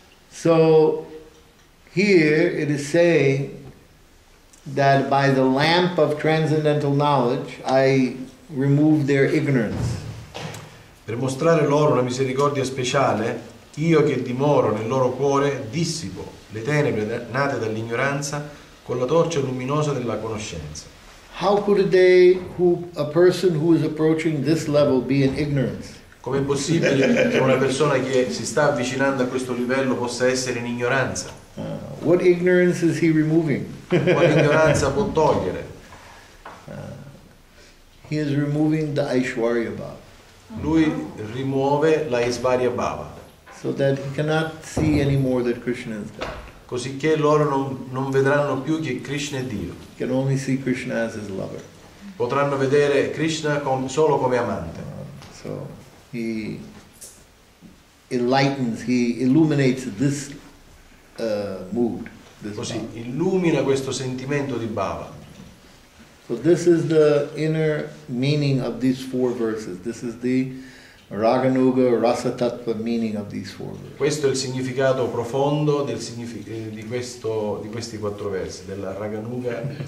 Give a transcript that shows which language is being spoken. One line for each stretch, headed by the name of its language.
English: So here it is saying that by the lamp of transcendental knowledge I remove their ignorance.
Italian: Per mostrare loro una misericordia speciale, io che dimoro nel loro cuore dissipo le tenebre nate dall'ignoranza con la torcia luminosa della conoscenza.
English: How could a person who is approaching this level be in ignorance?
Italian: Com'è possibile che una persona che si sta avvicinando a questo livello possa essere in ignoranza?
English: What ignorance is he removing?
Italian: Quale ignoranza può togliere?
English: He is removing the Aishwarya Bhava.
Italian: Lui rimuove la Aishwarya Bhava.
English: So that he cannot see anymore that Krishna is God.
Italian: Così che loro non vedranno più che Krishna è Dio.
English: He can only see Krishna as his lover.
Italian: Potranno vedere Krishna solo come amante.
English: So he enlightens, he illuminates this mood. This
Italian: Così bhava. illumina questo sentimento di Bhava.
English: So this is the inner meaning of these four verses. This is the Raganuga Rasa Tattva meaning of these four verses.
Italian: Questo è il significato profondo di questi quattro versi, della Raganuga